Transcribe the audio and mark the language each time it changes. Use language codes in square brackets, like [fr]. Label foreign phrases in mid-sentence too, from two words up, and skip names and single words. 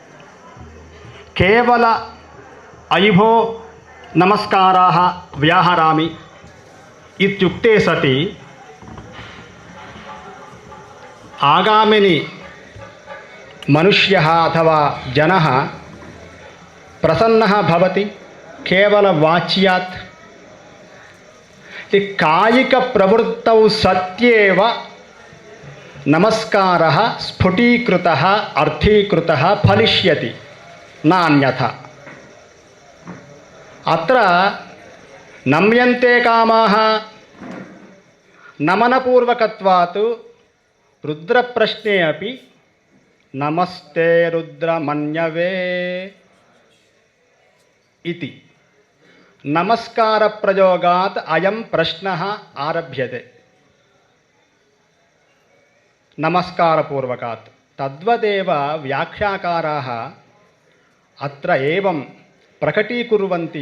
[sa] केवल अयिभो नमस्काराः व्याहरामि इत्युक्ते सति आगामिनि मनुष्यः अथवा जनः प्रसन्नः भवति केवल वाच्यात्। कायिकप्रवृत्तौ सत्येव నమస్కారः స్ఫుటీకృతः అర్థీకృతः ఫలిష్యతి నాన్యథా. అత్ర నమ్యంతే కామాః నమనపూర్వకత్వాత్ రుద్రప్రశ్నే అపి నమస్తే రుద్రమన్యవే इति नमस्कारप्रयोगात् अयं प्रश्नः आरभ्यते. नमस्कारपूर्वकात् तद्वदेव व्याख्याकाराः अत्र एवं प्रकटीकुर्वन्ति.